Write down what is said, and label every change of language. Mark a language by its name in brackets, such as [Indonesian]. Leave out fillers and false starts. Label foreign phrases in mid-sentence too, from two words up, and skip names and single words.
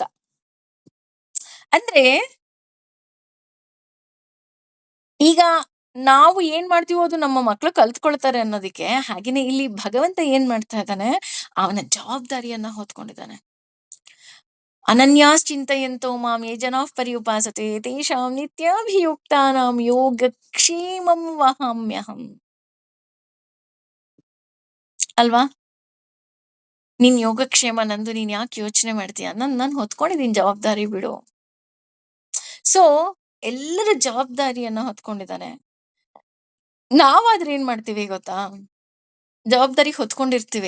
[Kannada] ಅಂದ್ರೆ ಈಗ ನಾವು ಏನ್ ಮಾಡ್ತೀವೋ ಅದು ನಮ್ಮ ಮಕ್ಳು ಕಲ್ತ್ಕೊಳ್ತಾರೆ ಅನ್ನೋದಕ್ಕೆ, ಹಾಗೇನೆ ಇಲ್ಲಿ ಭಗವಂತ ಏನ್ ಮಾಡ್ತಾ ಇದ್ದಾನೆ, ಅವನ ಜವಾಬ್ದಾರಿಯನ್ನ ಹೊತ್ಕೊಂಡಿದ್ದಾನೆ. [Sanskrit] ಅನನ್ಯಾಶ್ಚಿಂತಯಂತೋ ಮಾಂ ಯೇ ಜನಾಃ ಪರ್ಯುಪಾಸತೆ ತೇಷಾಂ ನಿತ್ಯಾಭಿಯುಕ್ತಾನಾಂ ಯೋಗಕ್ಷೇಮಂ ವಹಾಮ್ಯಹಂ. [Kannada] ಅಲ್ವಾ? ನಿನ್ ಯೋಗಕ್ಷೇಮ ನಂದು, ನೀನ್ ಯಾಕೆ ಯೋಚನೆ ಮಾಡ್ತೀಯ? ನಾನ್ ಹೊತ್ಕೊಂಡಿದೀನಿ ಜವಾಬ್ದಾರಿ ಬಿಡು. ಸೊ ಎಲ್ಲರ ಜವಾಬ್ದಾರಿಯನ್ನ ಹೊತ್ಕೊಂಡಿದ್ದಾನೆ. ನಾವಾದ್ರೆ ಏನ್ ಮಾಡ್ತೀವಿ ಗೊತ್ತಾ? ಜವಾಬ್ದಾರಿ ಹೊತ್ಕೊಂಡಿರ್ತೀವಿ.